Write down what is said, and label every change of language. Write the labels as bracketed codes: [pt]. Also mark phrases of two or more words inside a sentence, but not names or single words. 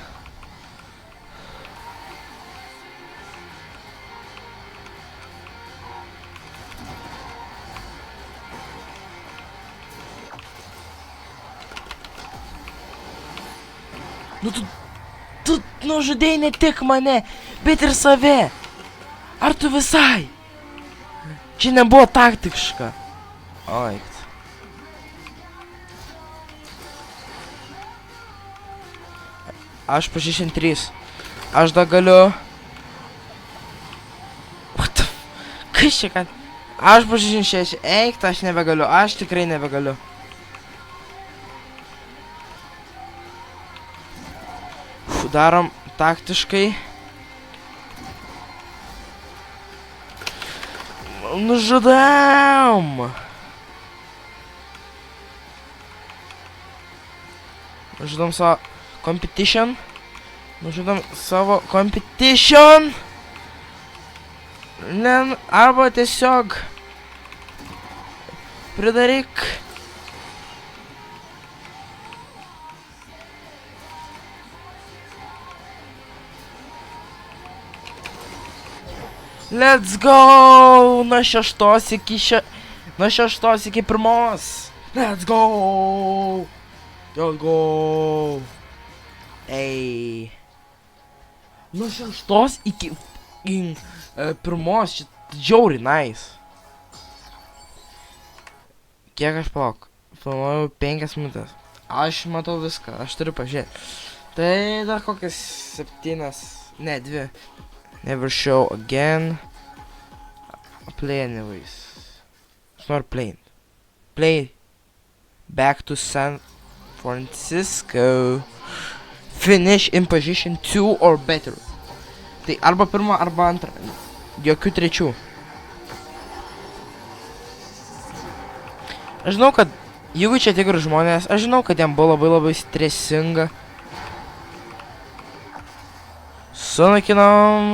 [lt] Nu tu nužudėjai ne tik mane, bet ir save. Ar tu visai? Čia nebuvo taktiška. Oi. Aš po 63. Aš dar galiu. [en] What the f... [lt] Kas čia kad? Aš po 66. Eik, aš nebegaliu. Aš tikrai nebegaliu. Darom taktiškai. Nužudam! Nužudam savo competition. Arba tiesiog pridaryk. [en] Let's go! [lt] Nuo 6 iki 1. [en] Let's go! Let's go! [lt] Ei. Nuo 6 iki 1. Čia žiauri nice. Kiek aš palauk? Filmuoju 5 minutės. Aš matau viską, aš turiu pažiūrėti. Tai dar kokias 7, ne 2. [en] Never show again. Play anyways. It's not playing. Play. Back to San Francisco. Finish in position 2 or better. [lt] Tai arba pirma, arba antra. Jokių trečių. Aš žinau, kad jeigu čia tikrų žmonės, aš žinau, kad jam buvo labai stresinga. Sunaikinam.